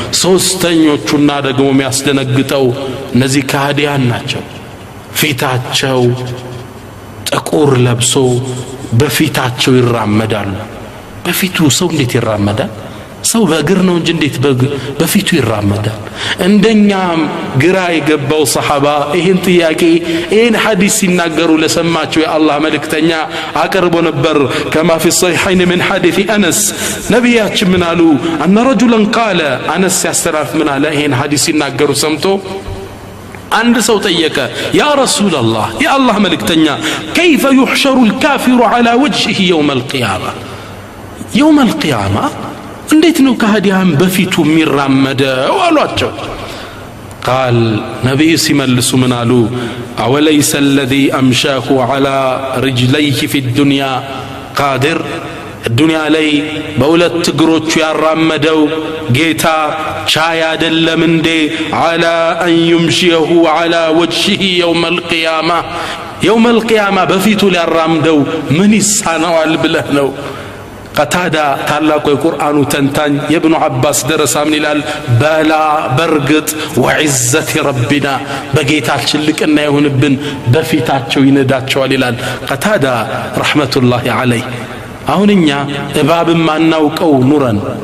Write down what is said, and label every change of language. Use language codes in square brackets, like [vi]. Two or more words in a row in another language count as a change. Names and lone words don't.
[am] ሶስተኞቹና ደግሞ የሚያስደነግጠው እነዚህ ካህዲያን ናቸው ፊታቸው ጥቁር ለብሶ በፊታቸው ይራመዳሉ በፊቱ ሰው እንዴት ይራመዳል ሰው በእግር ነው እንጂ እንዴት በፊቱ ይራመዳል እንደኛም ግራ የገባው ሰሃባ ይሄን ጥያቄ ይሄን ሐዲስ ሲናገሩ ለሰማቸው የአላህ መልእክተኛ አቀርቦ ነበር [ar] كما في الصحيحين من حديث انس [am] ነብያችን ምን አሉ [ar] ان رجلا قال انس [am] ያስተላልፍ ምን አለ ይሄን ሐዲስ ሲናገሩ ሰምቶ አንድ ሰው ጠየቀ [ar] يا رسول الله [am] የአላህ መልእክተኛ [ar] كيف يحشر الكافر على وجهه يوم القيامه يوم القيامه [am] እንዴት ነው ከሃዲያን በፊቱ የሚራመደው አሏቸው [ar] قال نبي [am] ሲመልሱ ምን አሉ [ar] اوليس الذي امشاه على رجليه في الدنيا قادر [am] الدنيا ላይ በሁለት እግሮቹ ያራመደው ጌታ ቻይ አይደለም እንዴ [ar] على ان يمشيه على وجهه يوم القيامه يوم القيامه [am] በፊቱ ሊያራምደው ምን ይሳነዋል ብለህ ነው قتادة ታላቁ የቁርአኑ ተንታኝ የኢብኑ አባስ ደረሳ ምን ይላል በላ በርግጥ [ar] وعزة ربنا [am] በጌታችን ልቅና ይሁንብን በፊታቸው ይነዳቸዋል ይላል قتادة [ar] رحمة الله عليه [am] አሁንኛ እባብም ማናውቀው ኑረን